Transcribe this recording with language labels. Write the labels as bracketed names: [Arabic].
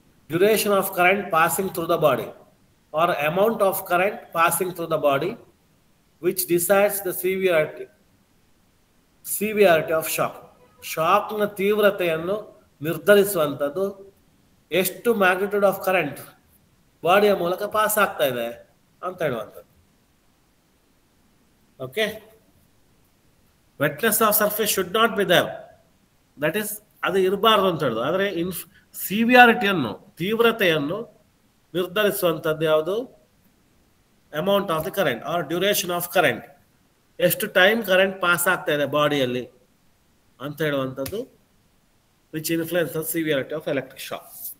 [English] Duration of current passing through the body or amount of current passing through the body which decides the severity of shock. [Kannada] ಶಾಕ್ನ ತೀವ್ರತೆಯನ್ನು ನಿರ್ಧರಿಸುವಂಥದ್ದು ಎಷ್ಟು [English] magnitude of current [Kannada] ಬಾಡಿಯ ಮೂಲಕ pass ಆಗ್ತಾ ಇದೆ ಅಂತ ಹೇಳುವಂಥದ್ದು. [English] Okay, wetness of surface should not be there. That is, [Kannada] ಅದು ಇರಬಾರ್ದು ಅಂತ ಹೇಳುದು. ಆದರೆ ಸಿವಿಯಾರಿಟಿಯನ್ನು, ತೀವ್ರತೆಯನ್ನು ನಿರ್ಧರಿಸುವಂಥದ್ದು ಯಾವುದು? [English] Amount of the current or duration of current. [Kannada] ಎಷ್ಟು ಟೈಮ್ ಕರೆಂಟ್ ಪಾಸ್ ಆಗ್ತಾ ಇದೆ ಬಾಡಿಯಲ್ಲಿ ಅಂತ ಹೇಳುವಂಥದ್ದು [English] Which influences severity of electric shock.